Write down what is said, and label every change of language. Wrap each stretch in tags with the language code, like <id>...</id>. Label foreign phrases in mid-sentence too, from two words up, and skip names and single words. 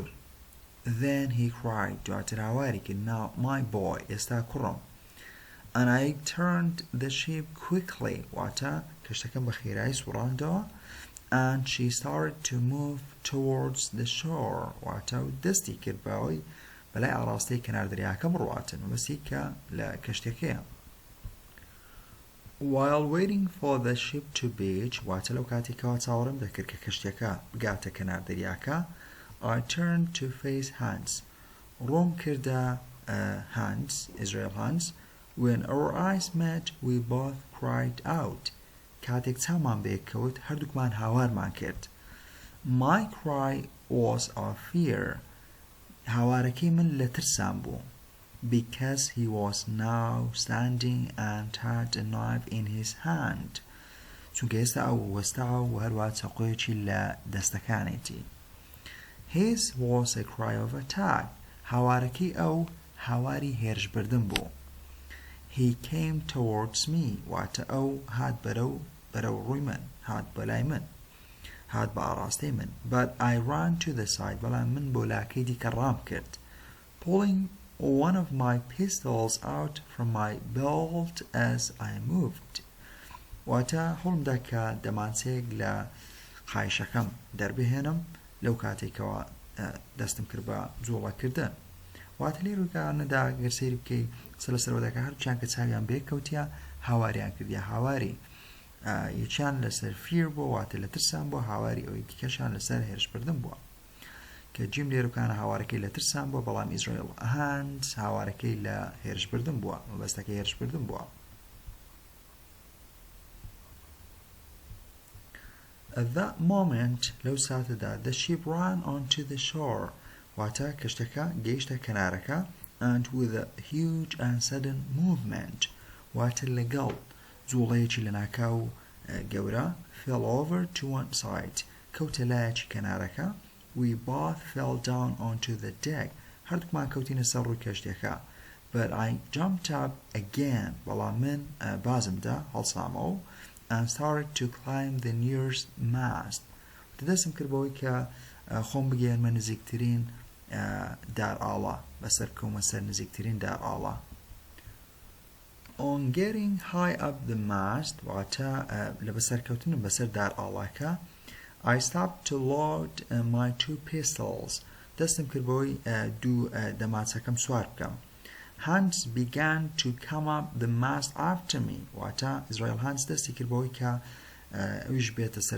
<en>Then he cried</en> <ckb>دواتر هاواری کرد</ckb> <en>now my boy</en> <ckb>ئێستا کوڕم</ckb> <en>and I turned the ship quickly</en> <ckb>واتە کەشتەکەم بە خێرایی سوڕاندەوە</ckb> <en>and she started to move towards the shore</en> <ckb>واتە دەستی کرد بەوەی بەلای ئاڕاستەی کەنار دەریاکە بڕواتن وبەسی کە لە کەشتەکەیە</ckb> <en>while waiting for the ship to beach</en> <ckb>واتە لەو کاتێکەوە چاوەڕێم دەکرد کە کەشتەکە بگاتە کەنار دەریاکە</ckb> <en>I turned to face Hans</en> <ckb>ڕۆم کردە Hans Israel Hans</ckb> <en>when our eyes met we both cried out</en> <ckb>کاتێک چاومان بێکەوت هەردووکمان هاوارمان کرد</ckb> <en>My cry was of fear</en> <ckb>هاوارەکەی من لە ترسان بوو</ckb> <en>because he was now standing and had a knife in his hand</en> <ckb>چونکە ئێستا ئەو وەستاوە و هەروە چەقۆیەکی لە دەستەکانێتی</ckb> <en>His was a cry of attack</en> <ckb>هاوارەکەی ئەو هاواری هێرشبردن بوو</ckb> <en>He came towards me</en> <ckb>واتە ئەو هات بەرەو ڕووی من هات بەلای من هات بە ئاڕاستەی من</ckb> <en>but I ran to the side</en> <ckb>بەڵام من بۆ لاکەی دیکە ڕام کرد</ckb> <en>pulling one of my pistols out from my belt as I moved</en> <ckb>واتە هەوڵمدا کە دەمانچەیەک لە قایشەکەم دەربهێنم لەو کاتێکەوە دەستم کرد بە جوڵەکردن واتە لێ ڕوویکارانەدا گەر سەیری بکەی سەرەوەدەکە هەرچیان کە چاویان بێکەوتیە هاواریان کردیا هاواری یەکیان لەسەر فیر بووە واتە لە ترسان بووە هاواری ئەوەی دیکەشیان لەسەر هێرشبردن بووە کە جیم لێرەکانە هاوارەکەی لە ترسان بووە بەڵام ئیزرائیل هانس هاوارەکەی لە هێرشبردن بووە مەبەستەکەی هێرشبردن بووە</ckb> <en>At that moment</en> <ckb>لەو ساتەدا</ckb> <en>the ship ran onto the shore</en> <ckb>واتە کەشتەکە گەیشتە کەنارەکە</ckb> <en>and with a huge and sudden movement</en> <ckb>واتە لەگەڵ جوڵەیەکی لە ناکاو گەورە</ckb> <en>fell over to one side کەوتە</en> <ckb>لایەکی کەنارەکە</ckb> <en>we both fell down onto the deck</en> <ckb>هەردووکمان کەوتینە سەر ڕووی کەشتەکە</ckb> <en>but I jumped up again</en> <ckb>بەڵام من بازمدا هەڵسامەوە</ckb> <en>and started to climb the nearest mast</en> <ckb>دەستم کرد بەوەی کە خۆم بگەێنمە نزیکترین دار ئاڵا بەسەر کەومە سەر نزیکترین دار ئاڵا</ckb> <en>On getting high up the mast</en> <ckb>واتە لە بەسەرکەوتنم بەسەر دار ئاڵاکە</ckb> <en>I stopped to load my two pistols</en> <ckb>دەستم کرد بەوەی دوو دەماچەکەم سوار بکەم</ckb> <en>Hans began to come up the mast after me</en> <ckb>واتە Israel Hans دەستی کرد بەوەی کە ئەویش بێتە سەر</ckb>